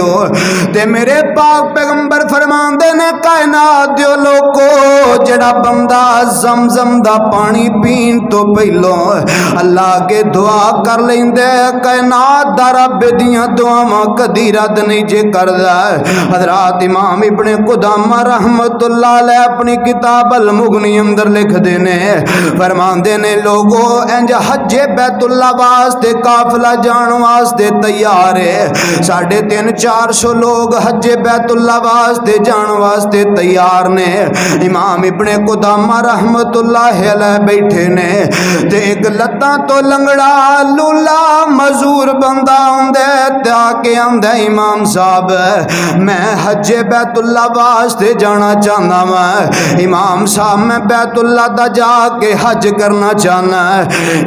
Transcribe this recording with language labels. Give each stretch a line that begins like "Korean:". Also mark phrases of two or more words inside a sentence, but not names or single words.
Punjabi: تے میرے پاک پیغمبر فرماتے نے کائنات دے لوکو جیہڑا بندہ زمزم دا پانی پین توں پہلوں اللہ کے دعا کر لیندے، کائنات دا رب دیاں دعاواں کدی رد نہیں جے کردا. حضرات امام ابن قدامہ
Arabic: رحمة الله عليه
Punjabi: اپنی کتاب مغنی اندر لکھ دینے فرماتے نے لوگو انج حج بیت اللہ واسطے قافلہ جان واسطے تیار ہے. 350-400 لوگ حج بیت اللہ واسطے جان واسطے تیار نے. امام ابن قدامہ
Arabic: رحمة الله عليه
Punjabi: بیٹھے نے تے اک لتاں توں لنگڑا لولا مجبور بندہ آندا تاکے آندا امام صاحب میں حج بیت اللہ واسطے جانا چاہنا وا. امام صاحب میں بیت اللہ دا جا کے حج کرنا چاہنا ہے.